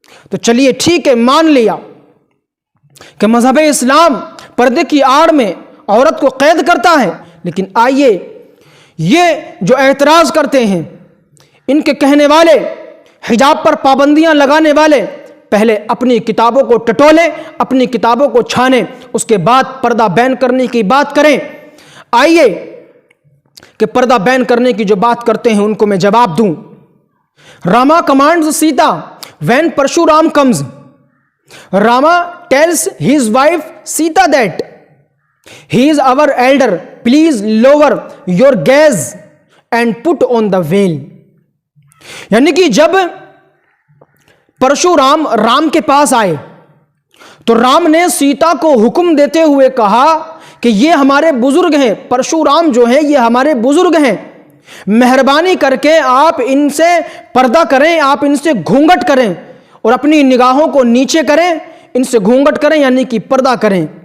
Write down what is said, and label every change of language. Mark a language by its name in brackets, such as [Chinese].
[Urdu] تو چلیے ٹھیک ہے, مان لیا کہ مذہب اسلام پردے کی آڑ میں عورت کو قید کرتا ہے, لیکن آئیے یہ جو اعتراض کرتے ہیں ان کے کہنے والے, حجاب پر پابندیاں لگانے والے, پہلے اپنی کتابوں کو ٹٹولیں, اپنی کتابوں کو چھانیں, اس کے بعد پردہ بین کرنے کی بات کریں. آئیے کہ پردہ بین کرنے کی جو بات کرتے ہیں ان کو میں جواب دوں. [English] Rama commands Sita when Parshuram comes. Rama tells his wife Sita that he is our elder, please lower your gaze and put on the veil. [Urdu] یعنی کہ جب پرشورام رام کے پاس آئے تو رام نے سیتا کو حکم دیتے ہوئے کہا کہ یہ ہمارے بزرگ ہیں, پرشورام جو ہیں یہ ہمارے بزرگ ہیں, مہربانی کر کے آپ ان سے پردہ کریں, آپ ان سے گھونگھٹ کریں اور اپنی نگاہوں کو نیچے کریں, ان سے گھونگھٹ کریں یعنی کہ پردہ کریں.